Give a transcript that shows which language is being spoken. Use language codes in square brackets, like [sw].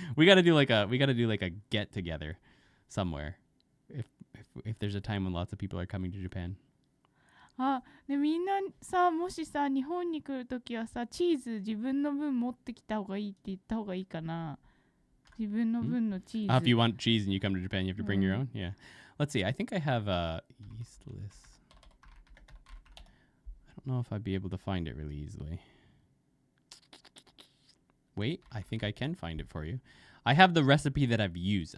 [en] We gotta do like a get together somewhere. If there's a time when lots of people are coming to Japan. [ja] あ、でみんなさ、もしさ、日本に来るときはさ、チーズ自分の分持ってきた方がいいって言った方がいいかな。自分の分のチーズ。 [en] If you want cheese and you come to Japan, you have to bring your own. Yeah. Let's see. I think I have yeastless. I don't know if I'd be able to find it really easily. Wait, I think I can find it for you. I have the recipe that I've used.